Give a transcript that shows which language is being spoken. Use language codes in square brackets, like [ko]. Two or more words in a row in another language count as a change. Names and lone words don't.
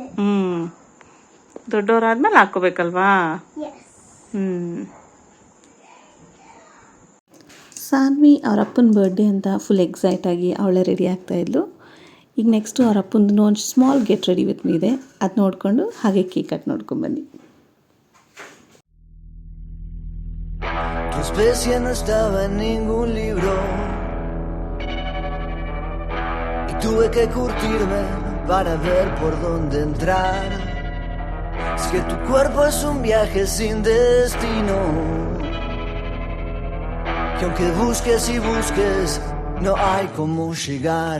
[kn] ದೊಡ್ಡವರಾದ್ಮೇಲೆ ಹಾಕೋಬೇಕಲ್ವಾ? ಸಾನ್ವಿ ಅವ್ರ ಅಪ್ಪನ ಬರ್ಡೇ ಅಂತ [en] full excite [kn] ಆಗಿ ಅವಳೇ ರೆಡಿ ಆಗ್ತಾ ಇದ್ಲು. ಈಗ ನೆಕ್ಸ್ಟು ಅವ್ರ ಅಪ್ಪಂದು ಒಂದು [en] small get ready with me [kn] ಇದೆ. ಅದು ನೋಡಿಕೊಂಡು ಹಾಗೆ [en] cake cut [kn] ನೋಡ್ಕೊಂಡ್ಬನ್ನಿ. [es] Tu especie no estaba en ningún libro y tuve que curtirme para ver por dónde entrar. Es que tu cuerpo es un viaje sin destino, que aunque busques y busques no hay cómo llegar.